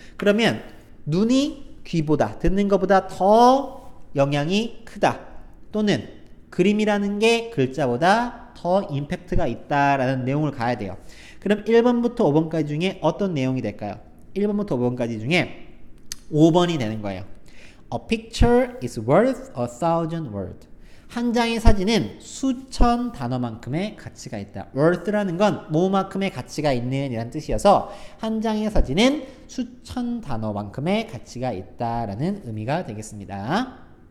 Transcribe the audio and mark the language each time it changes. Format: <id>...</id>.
<ko>그러면 눈이 귀보다, 듣는 것보다 더 영향이 크다, 또는 그림이라는 게 글자보다 더 임팩트가 있다라는 내용을 가야 돼요. 그럼 1번부터 5번까지 중에 어떤 내용이 될까요? 1번부터 5번까지 중에 5번이 되는 거예요.</ko> <en>A picture is worth 1,000 words.</en> <ko>한 장의 사진은 수천 단어만큼의 가치가 있다. worth라는 건 뭐만큼의 가치가 있는 이란 뜻이어서 한 장의 사진은 수천 단어만큼의 가치가 있다라는 의미가 되겠습니다.</ko>